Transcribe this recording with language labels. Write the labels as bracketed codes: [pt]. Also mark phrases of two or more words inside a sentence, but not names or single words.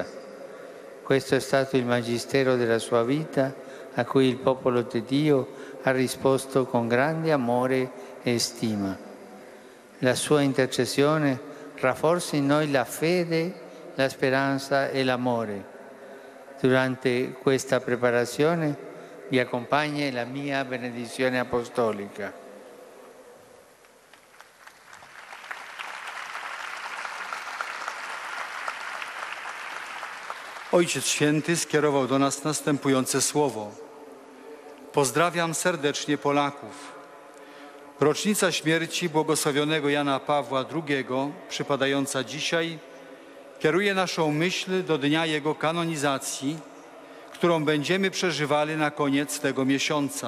[it] Questo è stato il magistero della sua vita, a cui il popolo di Dio ha risposto con grande amore e stima. La sua intercessione rafforza in noi la fede, la speranza e l'amore. Durante questa preparazione vi accompagna la mia benedizione apostolica. [pl] Ojciec Święty skierował do nas następujące słowo. Pozdrawiam serdecznie Polaków. Rocznica śmierci błogosławionego Jana Pawła II, przypadająca dzisiaj, kieruje naszą myśl do dnia jego kanonizacji, którą będziemy przeżywali na koniec tego miesiąca.